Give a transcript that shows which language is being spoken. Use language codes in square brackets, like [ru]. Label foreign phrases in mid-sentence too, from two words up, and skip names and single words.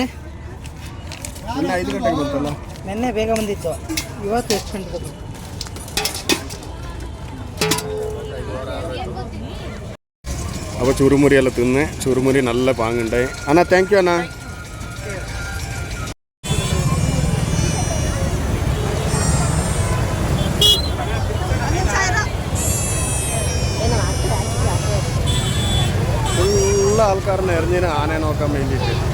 [kn] ನಿನ್ನೆ 5 ಗಂಟೆಗೆ ಬಂತಲ್ಲ? ನಿನ್ನೆ ಬೇಗ ಬಂದಿತ್ತು. ಇವತ್ತು ಎಷ್ಟು ಗಂಟೆ ಬಂತು? [ml] അപ്പോൾ ചുറുമുറിയെല്ലാം തിന്ന്, ചുറുമുറി നല്ല പാങ്ങുണ്ടായി. അണ്ണാ [en] thank you [ml] അണ്ണാ. ആൾക്കാരനെ എറിഞ്ഞതിന് ആനയെ നോക്കാൻ വേണ്ടിയിട്ട്.